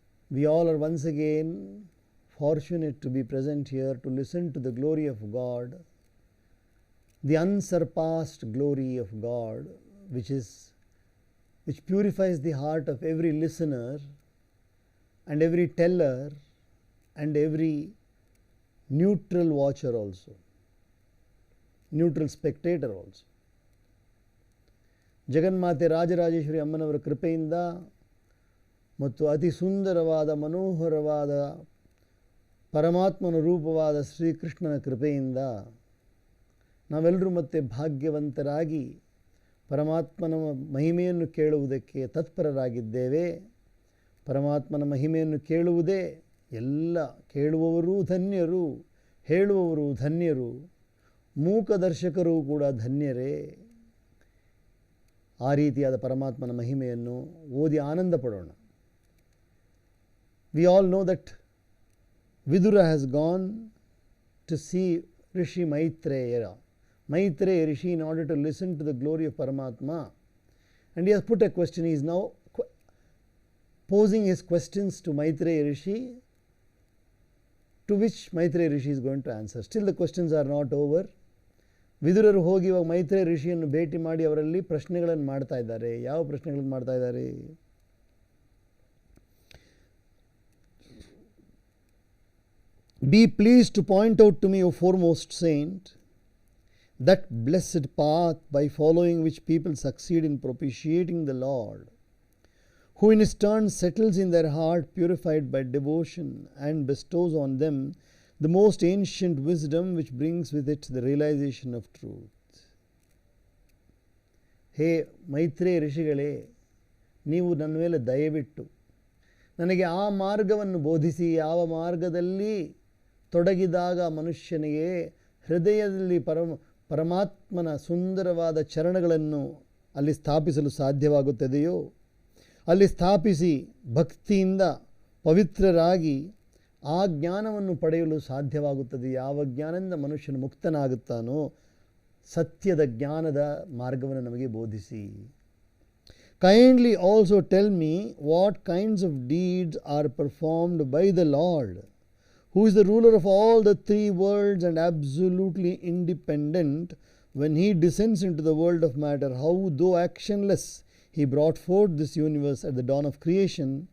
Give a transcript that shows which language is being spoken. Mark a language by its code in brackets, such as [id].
[en] we all are once again fortunate to be present here to listen to the glory of God, the unsurpassed glory of God, which purifies the heart of every listener and every teller and every neutral watcher also, neutral spectator also. [kn] ಜಗನ್ಮಾತೆ ರಾಜರಾಜೇಶ್ವರಿ ಅಮ್ಮನವರ ಕೃಪೆಯಿಂದ ಮತ್ತು ಅತಿ ಸುಂದರವಾದ ಮನೋಹರವಾದ ಪರಮಾತ್ಮನ ರೂಪವಾದ ಶ್ರೀಕೃಷ್ಣನ ಕೃಪೆಯಿಂದ ನಾವೆಲ್ಲರೂ ಮತ್ತೆ ಭಾಗ್ಯವಂತರಾಗಿ ಪರಮಾತ್ಮನ ಮಹಿಮೆಯನ್ನು ಕೇಳುವುದಕ್ಕೆ ತತ್ಪರರಾಗಿದ್ದೇವೆ. ಪರಮಾತ್ಮನ ಮಹಿಮೆಯನ್ನು ಕೇಳುವುದೇ ಎಲ್ಲ, ಕೇಳುವವರೂ ಧನ್ಯರು, ಹೇಳುವವರು ಧನ್ಯರು, ಮೂಕದರ್ಶಕರು ಕೂಡ ಧನ್ಯರೇ. ಆ ರೀತಿಯಾದ ಪರಮಾತ್ಮನ ಮಹಿಮೆಯನ್ನು ಓದಿ ಆನಂದ ಪಡೋಣ. [en] We all know that Vidura has gone to see Rishi Maitreya Rishi in order to listen to the glory of Paramatma, and he has put a question. He is now posing his questions to Maitreya Rishi, to which Maitreya Rishi is going to answer. Still the questions are not over. [kn] ವಿದುರರು ಹೋಗಿ ಇವಾಗ ಮೈತ್ರೇಯ ಋಷಿಯನ್ನು ಭೇಟಿ ಮಾಡಿ ಅವರಲ್ಲಿ ಪ್ರಶ್ನೆಗಳನ್ನು ಮಾಡ್ತಾ ಇದ್ದಾರೆ. ಯಾವ ಪ್ರಶ್ನೆಗಳನ್ನು ಮಾಡ್ತಾ ಇದ್ದಾರೆ? [en] Be pleased to point out to me, O foremost saint, that blessed path by following which people succeed in propitiating the Lord, who in his turn settles in their heart purified by devotion and bestows on them the most ancient wisdom which brings with it the realization of truth. [kn] ಹೇ ಮೈತ್ರೇಯ ಋಷಿಗಳೇ, ನೀವು ನನ್ನ ಮೇಲೆ ದಯವಿಟ್ಟು ನನಗೆ ಆ ಮಾರ್ಗವನ್ನು ಬೋಧಿಸಿ, ಯಾವ ಮಾರ್ಗದಲ್ಲಿ ತೊಡಗಿದಾಗ ಮನುಷ್ಯನಿಗೆ ಹೃದಯದಲ್ಲಿ ಪರಮಾತ್ಮನ ಸುಂದರವಾದ ಚರಣಗಳನ್ನು ಅಲ್ಲಿ ಸ್ಥಾಪಿಸಲು ಸಾಧ್ಯವಾಗುತ್ತದೆಯೋ ಅಲ್ಲಿ ಸ್ಥಾಪಿಸಿ ಭಕ್ತಿಯಿಂದ ಪವಿತ್ರರಾಗಿ ಆ ಜ್ಞಾನವನ್ನು ಪಡೆಯಲು ಸಾಧ್ಯವಾಗುತ್ತದೆ. ಯಾವ ಜ್ಞಾನದಿಂದ ಮನುಷ್ಯನು ಮುಕ್ತನಾಗುತ್ತಾನೋ ಸತ್ಯದ ಜ್ಞಾನದ ಮಾರ್ಗವನ್ನು ನಮಗೆ ಬೋಧಿಸಿ. [en] Kindly also tell me what kinds of deeds are performed by the Lord, who is the ruler of all the three worlds and absolutely independent, when he descends into the world of matter, how, though actionless, he brought forth this universe at the dawn of creation,